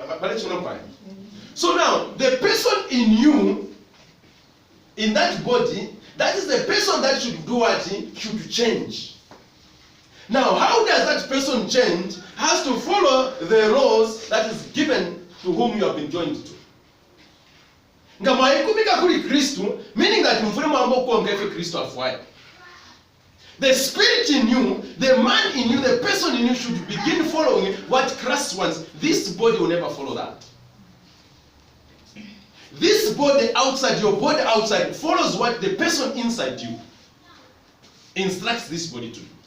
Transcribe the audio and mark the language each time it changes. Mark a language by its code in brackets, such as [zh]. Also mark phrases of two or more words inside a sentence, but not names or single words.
[en] So now, the person in you, in that body, that is the person that should do what? Should change. Now, how does that person change? Has to follow the laws that is given to whom you have been joined to. [bem] Nga mwayikumika kuli Kristu, [en] meaning that [bem] mfune mwambo kuongefe Kristu afuwaye. [en] The spirit in you, the man in you, the person in you should begin following what Christ wants. This body will never follow that. This body outside, your body outside, follows what the person inside you instructs this body to do.